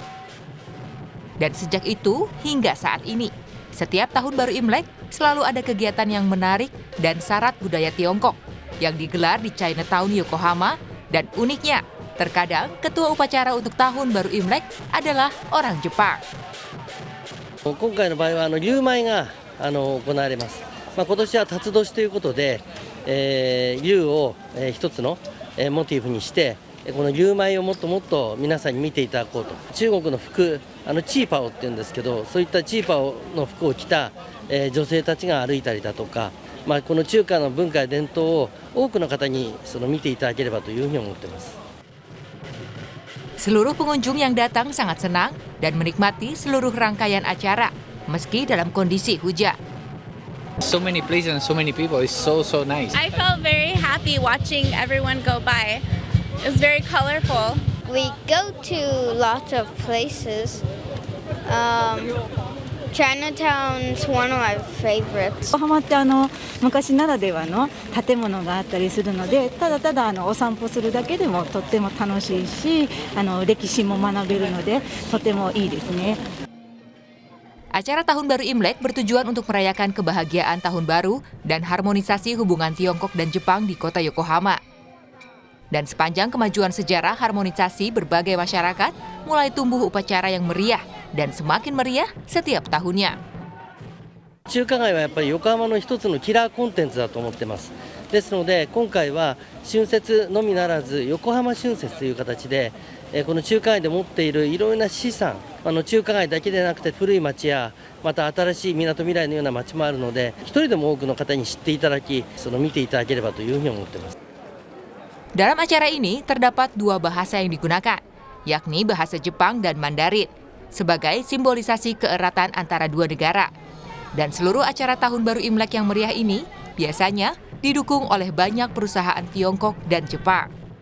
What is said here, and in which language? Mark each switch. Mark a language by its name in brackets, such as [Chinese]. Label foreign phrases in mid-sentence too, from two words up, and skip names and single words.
[Indonesian] Dan sejak itu hingga saat ini, setiap tahun baru Imlek selalu ada kegiatan yang menarik dan syarat budaya Tiongkok yang digelar di Chinatown Yokohama, dan uniknya, terkadang ketua upacara untuk tahun baru Imlek adalah orang Jepang. [Japanese] 今回の場合は龍舞が行われます。今年は辰年ということで、龍を一つのモチーフにして、この龍舞をもっともっと皆さんに見ていただこうと。中国の服、チーパオって言うんですけど、そういったチーパオの服を着た女性たちが歩いたりだとか、この中華の文化や伝統を多くの方に見ていただければというふうに思っています。 [Indonesian] Seluruh pengunjung yang datang sangat senang dan menikmati seluruh rangkaian acara, meski dalam kondisi hujan. [English] So many places and so many people, it's so nice. I felt very happy watching everyone go by. It was very colorful. We go to lots of places. Chinatown's one of my favorites. [Japanese] 横浜って昔ならではの建物があったりするので、ただただお散歩するだけでもとっても楽しいし、歴史も学べるのでとてもいいですね。 [Indonesian] Acara Tahun Baru Imlek bertujuan untuk merayakan kebahagiaan Tahun Baru dan harmonisasi hubungan Tiongkok dan Jepang di kota Yokohama. Dan sepanjang kemajuan sejarah harmonisasi berbagai masyarakat, mulai tumbuh upacara yang meriah dan semakin meriah setiap tahunnya. [Japanese] 中華街はやっぱり横浜の一つのキラーコンテンツだと思ってます。ですので今回は春節のみならず横浜春節という形でこの中華街で持っているいろいろな資産、中華街だけでなくて古い町やまた新しいみなとみらいのような町もあるので、一人でも多くの方に知っていただき、見ていただければというふうに思っています。 [Indonesian] Dalam acara ini terdapat dua bahasa yang digunakan, yakni bahasa Jepang dan Mandarin, sebagai simbolisasi keeratan antara dua negara. Dan seluruh acara Tahun Baru Imlek yang meriah ini biasanya didukung oleh banyak perusahaan Tiongkok dan Jepang.